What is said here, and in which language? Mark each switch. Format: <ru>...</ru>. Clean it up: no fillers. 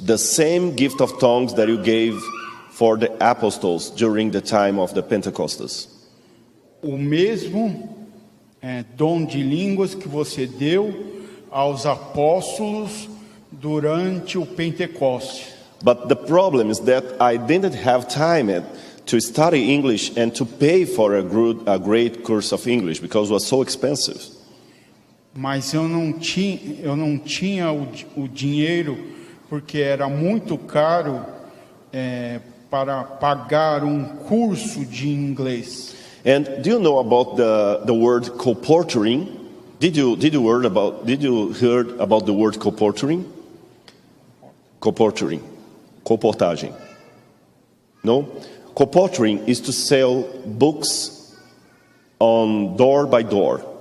<en>The same gift of tongues that you gave for the apostles during the time of the Pentecostals.</en> <pt>O mesmo dom de línguas que você deu aos apóstolos durante o Pentecoste.</pt> <en>But the problem is that I didn't have time to study English and to pay for a great course of English because it was so expensive.</en> <pt>Mas eu não tinha o dinheiro porque era muito caro para pagar um curso de inglês.</pt> <en>And do you know about the word colporteuring? Did you heard about the word colporteuring? Colporteuring, colportagem. No? Colporteuring is to sell books on door by door.</en>